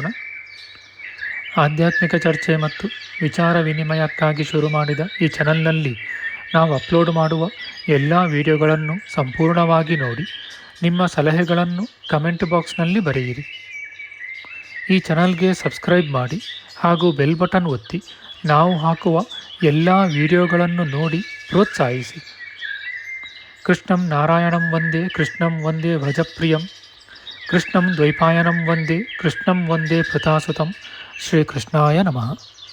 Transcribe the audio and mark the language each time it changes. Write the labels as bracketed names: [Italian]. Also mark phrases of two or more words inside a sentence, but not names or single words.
[Kannada] ಆಧ್ಯಾತ್ಮಿಕ ಚರ್ಚೆ ಮತ್ತು ವಿಚಾರ ವಿನಿಮಯಕ್ಕಾಗಿ ಶುರು ಮಾಡಿದ ಈ ಚಾನಲ್ನಲ್ಲಿ ನಾವು ಅಪ್ಲೋಡ್ ಮಾಡುವ ಎಲ್ಲ ವಿಡಿಯೋಗಳನ್ನು ಸಂಪೂರ್ಣವಾಗಿ ನೋಡಿ ನಿಮ್ಮ ಸಲಹೆಗಳನ್ನು ಕಮೆಂಟ್ ಬಾಕ್ಸ್ನಲ್ಲಿ ಬರೆಯಿರಿ. ಈ ಚಾನಲ್ಗೆ ಸಬ್ಸ್ಕ್ರೈಬ್ ಮಾಡಿ ಹಾಗೂ ಬೆಲ್ ಬಟನ್ ಒತ್ತಿ ನಾವು ಹಾಕುವ ಎಲ್ಲ ವಿಡಿಯೋಗಳನ್ನು ನೋಡಿ ಪ್ರೋತ್ಸಾಹಿಸಿ. [Sanskrit] ಕೃಷ್ಣಂ ನಾರಾಯಣಂ ವಂದೇ ಕೃಷ್ಣಂ ವಂದೇ ಭಜಪ್ರಿಯಂ, ಕೃಷ್ಣಂ ದ್ವೈಪಾಯನಂ ವಂದೇ ಕೃಷ್ಣಂ ವಂದೇ ಪೃಥಾಸುತಂ. ಶ್ರೀಕೃಷ್ಣಾಯ ನಮಃ.